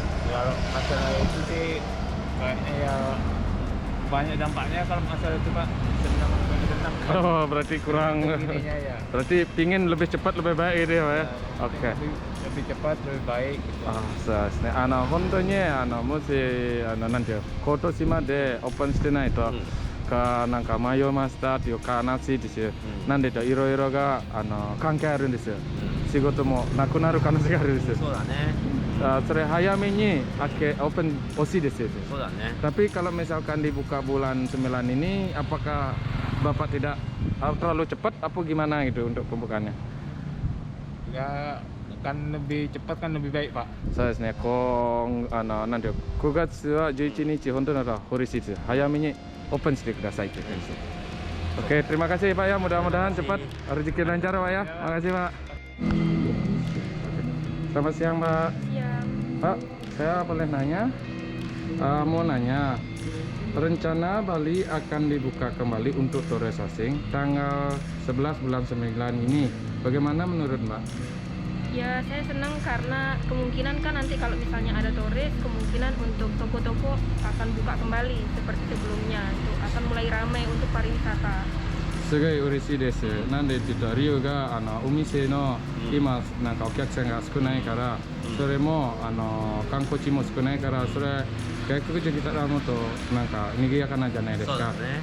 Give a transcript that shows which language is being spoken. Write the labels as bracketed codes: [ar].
[id] Kalau masalah itu sih kayaknya ya banyak dampaknya kalau masalah itu Pak. Senang. Oh, berarti kurang. Ininya ya. Berarti pingin lebih cepat lebih baik dia, Pak ya. Oke. Lebih cepat lebih baik gitu. [ja] そうですね。本当にもしなんていう今年までオープンしてないと、なんか迷いましたっていう話ですよ。なんでといろいろが関係あるんですよ。仕事もなくなる可能性があるんですよ。そうだね。それ早めにオープン欲しいですよ。そうだね。 [id] Tapi kalau misalkan dibuka bulan 9 ini, apakah Bapak tidak terlalu cepat apa gimana gitu untuk pembukaannya? Ya kan lebih cepat kan lebih baik Pak. [ja] そうですね。なんていう9月は11日本当ならホリシーズ早めにオープンしてくださいって言ってます。 [id] Oke, terima kasih Pak ya. Mudah-mudahan cepat rezeki lancar Pak ya. Makasih Pak. Selamat siang Pak. Siang. Pak, saya boleh nanya? Mau nanya, rencana Bali akan dibuka kembali untuk turis asing tanggal 11 bulan 9 ini. Bagaimana menurut Mbak? Ya, saya senang karena kemungkinan kan nanti kalau misalnya ada turis, kemungkinan untuk toko-toko akan buka kembali seperti sebelumnya. Itu akan mulai ramai untuk pariwisata. [ja] すごい嬉しいです。なんでって言ったら理由がお店の今なんかお客さんが少ないから、それも観光地も少ないから、それ外国人来たらもっとなんか賑やかなんじゃないですか。